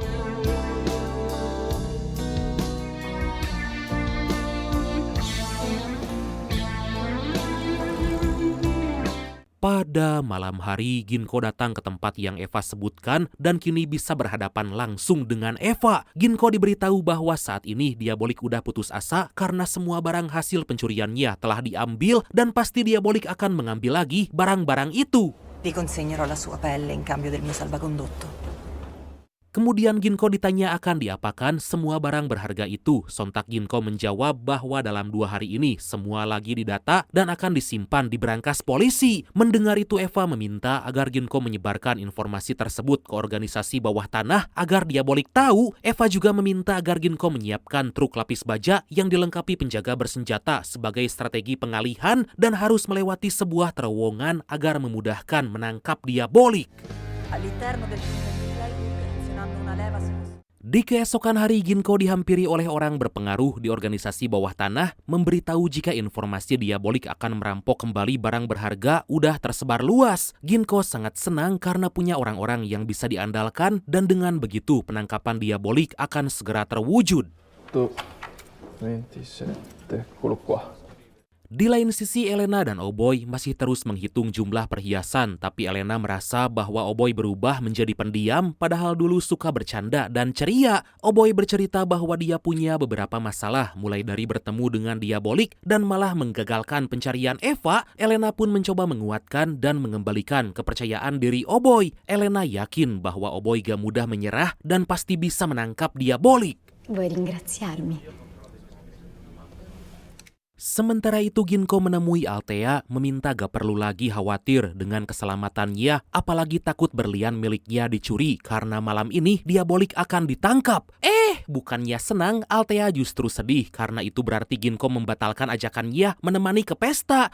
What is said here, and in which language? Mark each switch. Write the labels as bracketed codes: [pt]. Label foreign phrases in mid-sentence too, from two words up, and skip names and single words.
[id] Pada malam hari, Ginko datang ke tempat yang Eva sebutkan dan kini bisa berhadapan langsung dengan Eva. Ginko diberitahu bahwa saat ini Diabolik udah putus asa karena semua barang hasil pencuriannya telah diambil dan pasti Diabolik akan mengambil lagi barang-barang itu. [it] Vi consegnerò la sua pelle in cambio del mio salvacondotto. [id] Kemudian Ginko ditanya akan diapakan semua barang berharga itu. Sontak Ginko menjawab bahwa dalam 2 hari ini semua lagi didata dan akan disimpan di berangkas polisi. Mendengar itu Eva meminta agar Ginko menyebarkan informasi tersebut ke organisasi bawah tanah agar Diabolik tahu. Eva juga meminta agar Ginko menyiapkan truk lapis baja yang dilengkapi penjaga bersenjata sebagai strategi pengalihan dan harus melewati sebuah terowongan agar memudahkan menangkap Diabolik. [it] All'interno del azionando una leva [id] Di keesokan hari, Ginko dihampiri oleh orang berpengaruh di organisasi bawah tanah memberitahu jika informasi Diabolik akan merampok kembali barang berharga udah tersebar luas. Ginko sangat senang karena punya orang-orang yang bisa diandalkan dan dengan begitu penangkapan Diabolik akan segera terwujud. [it] 27, eccolo qua. [id] Di lain sisi, Elena dan Oboy masih terus menghitung jumlah perhiasan, tapi Elena merasa bahwa Oboy berubah menjadi pendiam, padahal dulu suka bercanda dan ceria. Oboy bercerita bahwa dia punya beberapa masalah, mulai dari bertemu dengan Diabolik dan malah menggagalkan pencarian Eva. Elena pun mencoba menguatkan dan mengembalikan kepercayaan diri Oboy. Elena yakin bahwa Oboy gak mudah menyerah dan pasti bisa menangkap Diabolik. [it] Vuoi ringraziarmi? [id] Sementara itu Ginko menemui Althea meminta gak perlu lagi khawatir dengan keselamatannya, apalagi takut berlian miliknya dicuri karena malam ini Diabolik akan ditangkap. Bukannya senang, Althea justru sedih karena itu berarti Ginko membatalkan ajakannya menemani ke pesta.